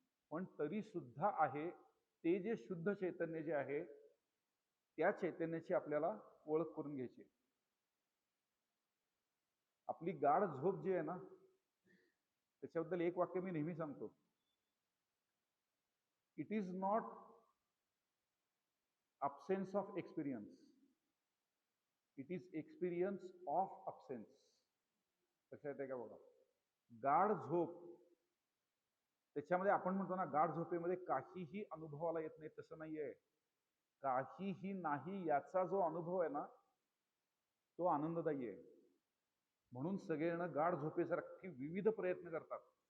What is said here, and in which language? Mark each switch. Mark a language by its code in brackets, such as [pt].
[mr] पण तरी सुद्धा आहे. ते जे शुद्ध चैतन्य जे आहे त्या चैतन्याची आपल्याला ओळख करून घ्यायची. आपली गाढ झोप जी आहे ना, त्याच्याबद्दल एक वाक्य मी नेहमी सांगतो. [en] It is not absence of experience, it is experience of absence. [mr] लक्षात येते का बघा? गाढ झोप, त्याच्यामध्ये आपण म्हणतो ना गाढ झोपेमध्ये काहीही अनुभवाला येत नाही, तसं नाहीये. काहीही नाही याचा जो अनुभव आहे ना, तो आनंददायी आहे. म्हणून सगळेजण गाढ झोपेसाठी विविध प्रयत्न करतात.